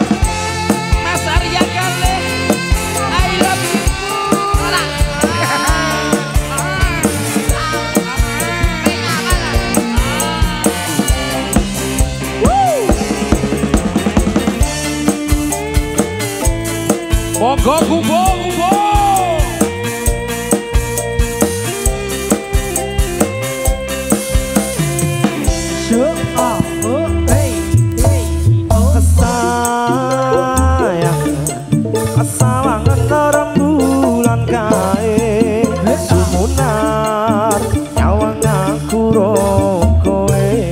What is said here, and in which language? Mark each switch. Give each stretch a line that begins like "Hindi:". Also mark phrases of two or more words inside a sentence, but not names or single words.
English: Mas Arya Galih I love you.
Javanese: Monggo kubo kubo sawangan rembulan kae sumunar nyawang aku ro kowe